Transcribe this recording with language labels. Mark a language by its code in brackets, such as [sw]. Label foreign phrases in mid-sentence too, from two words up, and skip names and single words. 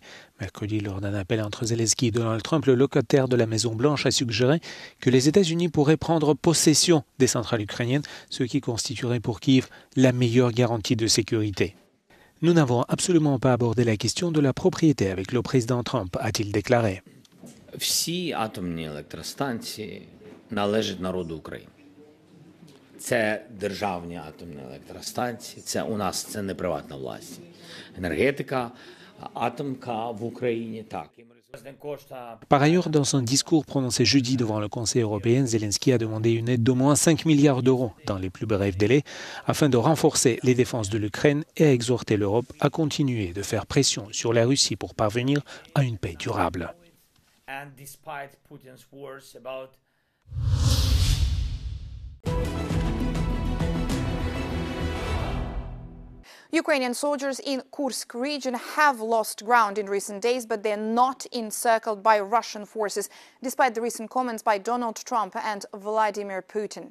[fr] Mercredi, lors d'un appel entre Zelensky et Donald Trump, le locataire de la Maison-Blanche a suggéré que les États-Unis pourraient prendre possession des centrales ukrainiennes, ce qui constituerait pour Kiev la meilleure garantie de sécurité. Nous n'avons absolument pas abordé la question de la propriété avec le président Trump, a-t-il déclaré. [uk] Всі атомні електростанції належать народу України. Це державні атомні електростанції, це у нас це не приватна власність. Енергетика, атомка в Україні, так. [fr] Par ailleurs, dans son discours prononcé jeudi devant le Conseil européen, Zelensky a demandé une aide d'au moins 5 milliards d'euros dans les plus brefs délais afin de renforcer les défenses de l'Ukraine et a exhorté l'Europe à continuer de faire pression sur la Russie pour parvenir à une paix durable. [en] And despite Putin's words about Ukrainian soldiers in Kursk region have lost ground in recent days, but they're not encircled by Russian forces, despite the recent comments by Donald Trump and Vladimir Putin.